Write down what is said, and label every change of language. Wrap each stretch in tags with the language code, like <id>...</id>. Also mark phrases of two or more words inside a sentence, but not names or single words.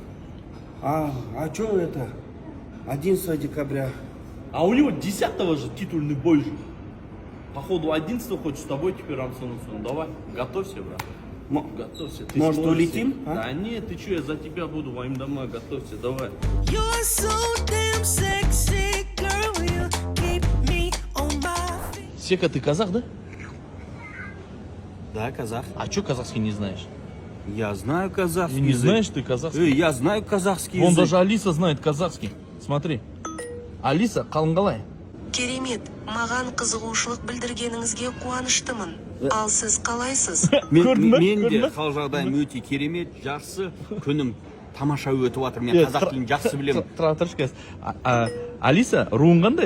<ru>А что это? 11 декабря. А у него 10-го же титульный бой же. Походу 11-го хочет с тобой теперь рамсануться. Ну давай, готовься, брат. Готовься. Ты Может, сможешь. улетим, а? Да нет, ты что, я за тебя буду, моим домой, готовься, давай.</ru> <en>You're so damn sexy, girl. You keep me on my feet.</en> <ru>Сека, ты казах, да? Да, казах. А что казахский не знаешь? Я знаю казахский Не язык. знаешь ты казахский? Я знаю казахский Вон язык. даже Алиса знает казахский. Смотри. Алиса,</ru> <kk>қалыңғалай? Керемет, маған қызығушылық білдіргеніңізге қуаныштымын. Ал сіз қалайсыз? Мен де қал жағдайым өте керемет, жақсы, күнім тамаша өтіп жатыр. Мен қазақ тілін жақсы білемін. Тұра тұршы қазір. Алиса, руың қандай?</kk>